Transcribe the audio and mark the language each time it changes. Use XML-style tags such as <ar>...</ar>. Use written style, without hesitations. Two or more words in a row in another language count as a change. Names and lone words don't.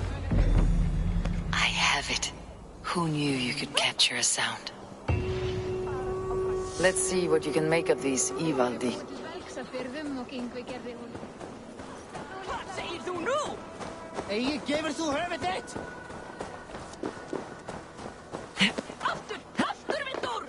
<en>I have it. Who knew you could capture a sound? Let's see what you can make of these Ivaldi.</en> <is>Hvað segir þú nú? Eigi, gefur þú höfuð þitt? Aftur! Aftur, Vindur!</is>